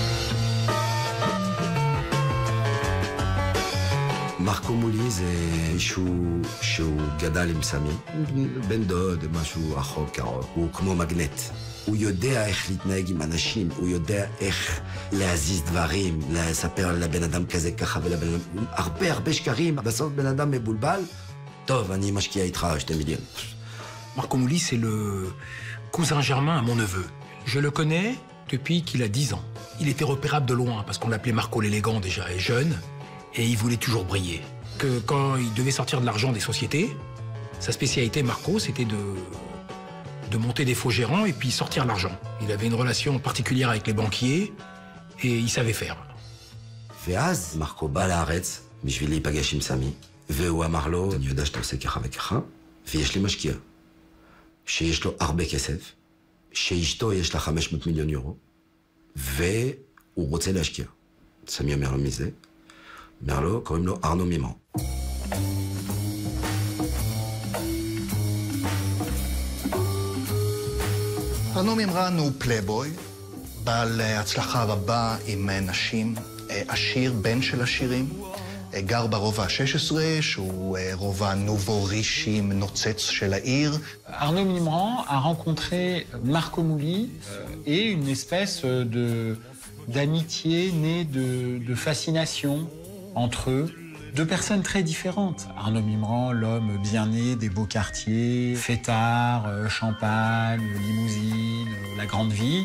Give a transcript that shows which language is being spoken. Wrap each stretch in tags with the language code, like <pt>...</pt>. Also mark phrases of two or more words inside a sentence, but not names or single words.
<he>מרקו מולי זה מישהו שהוא גדל עם סמים, בן דוד, משהו רחוק קרוב, הוא כמו מגנט. הוא יודע איך להתנהג עם אנשים, הוא יודע איך להזיז דברים, לספר לבן אדם כזה ככה ולבן אדם... הרבה שקרים, בסוף בן אדם מבולבל, טוב, אני משקיע איתך 2 מיליון.</he> <fr>Marco Mouli, c'est le cousin germain à mon neveu. Je le connais depuis qu'il a 10 ans. Il était repérable de loin, parce qu'on l'appelait Marco l'élégant déjà, et jeune, et il voulait toujours briller. Que quand il devait sortir de l'argent des sociétés, sa spécialité, Marco, c'était de monter des faux gérants et puis sortir l'argent. Il avait une relation particulière avec les banquiers et il savait faire.</fr> <he>ואז מרקו בא לארץ בשביל להיפגש עם סמי, והוא אמר לו, אני יודע שאתה עושה ככה וככה, ויש לי משקיע, שיש לו הרבה כסף, שאשתו יש לה 500 מיליון יורו, והוא רוצה להשקיע. סמי אומר לו מי זה? אומר לו, קוראים לו ארנו מימון. ארנו מימרן הוא פלייבוי, בעל הצלחה רבה עם נשים, עשיר, בן של עשירים, גר ברובע ה-16, שהוא רובע</he> <fr>nouveaux riches</fr> <he>נוצץ של העיר.</he> <fr>Arnaud Mimran a rencontré Marco Mouli et une espèce d'amitié née de fascination entre eux. Deux personnes très différentes. Arnaud Mimran, l'homme bien né des beaux quartiers, fêtard, champagne, limousine, la grande vie.</fr>